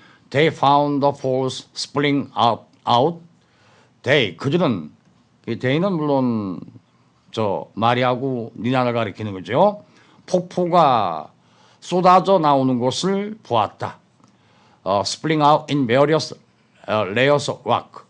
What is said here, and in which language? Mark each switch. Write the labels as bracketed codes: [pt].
[en] They found the falls spilling out. They. [ko] 그들은 이 they는 물론 저 마리하고 니나를 가리키는 거죠. 폭포가 쏟아져 나오는 것을 보았다. [en] Spilling out in various layers of rock.